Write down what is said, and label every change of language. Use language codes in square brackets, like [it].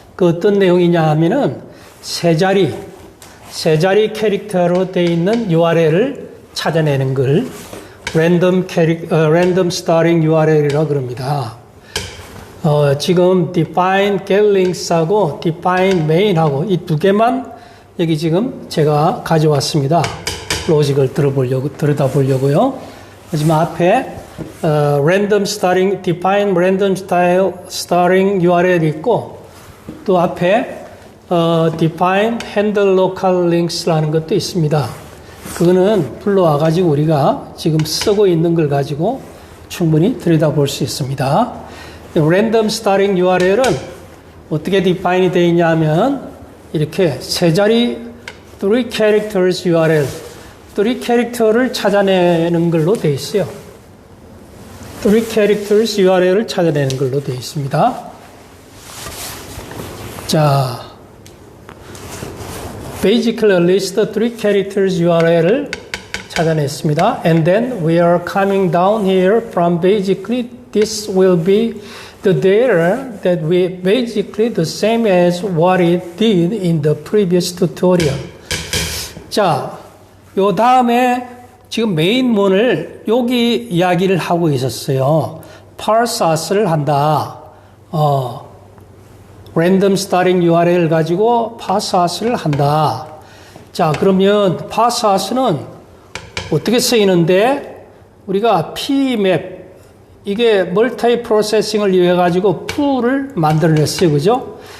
[ko] 그 어떤 내용이냐 하면은 세 자리 캐릭터로 되어 있는 URL을 찾아내는 걸 random starting URL이라고 그럽니다. 지금 define get links하고 define main하고 이 두 개만 여기 지금 제가 가져왔습니다. 로직을 들여다보려고요. 하지만 앞에 random starting, define random starting URL이 있고 또 앞에 define handle local links라는 것도 있습니다. 그거는 불러와 가지고 우리가 지금 쓰고 있는 걸 가지고 충분히 들여다볼 수 있습니다. random starting URL은 어떻게 define이 되어 있냐 하면 이렇게 세 자리 [en] 3 characters URL [ko] 3 캐릭터를 찾아내는 걸로 되어 있어요. [en] 3 characters URL [ko] 을 찾아내는 걸로 되어 있습니다. 자, [en] basically a list of 3 characters URL [ko] 을 찾아냈습니다. [en] And then we are coming down here from basically this will be the data that we basically the same as what it did in the previous tutorial. [ko] 자, 요 다음에 지금 메인문을 여기 이야기를 하고 있었어요. parses를 한다. random starting URL 가지고 parses를 한다. 자, 그러면 parses는 어떻게 쓰이는데 우리가 pmap 이게 멀티 프로세싱을 이용해 가지고 풀을 만들어냈어요. 그죠?